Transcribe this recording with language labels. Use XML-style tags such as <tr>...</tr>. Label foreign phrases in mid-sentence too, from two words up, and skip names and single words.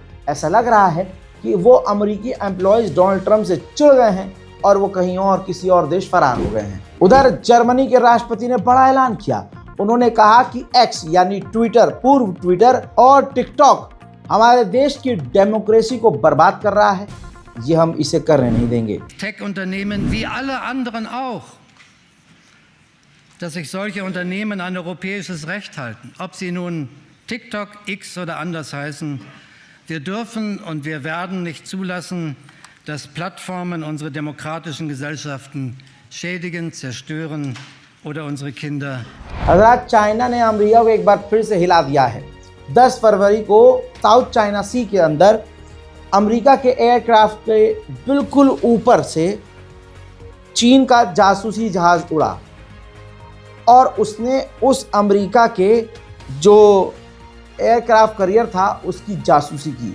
<hi>ऐसा लग रहा है कि वो अमेरिकी एम्प्लॉयज डोनाल्ड ट्रंप से चिढ़ गए हैं और वो कहीं और किसी और देश फरार हो गए हैं। उधर जर्मनी के राष्ट्रपति ने बड़ा ऐलान किया। उन्होंने कहा कि एक्स यानी ट्विटर, पूर्व ट्विटर और टिकटॉक हमारे देश की डेमोक्रेसी को बर्बाद कर रहा है, ये हम इसे करने नहीं देंगे।</hi> <de>Tech-Unternehmen wie alle anderen auch, dass sich solche Unternehmen an europäisches Recht halten, ob sie nun TikTok, X oder anders heißen. Wir dürfen und wir werden nicht zulassen, dass Plattformen unsere demokratischen Gesellschaften schädigen, zerstören oder unsere Kinder.</de> <hi>हज़रात, चाइना ने अमेरिका को एक बार फिर से हिला दिया है। 10 फरवरी को साउथ चाइना सी के अंदर अमेरिका के एयरक्राफ्ट के बिल्कुल ऊपर से चीन का जासूसी जहाज उड़ा और उसने उस अमेरिका के जो</hi> <en>aircraft carrier</en> <hi>था उसकी जासूसी की।</hi>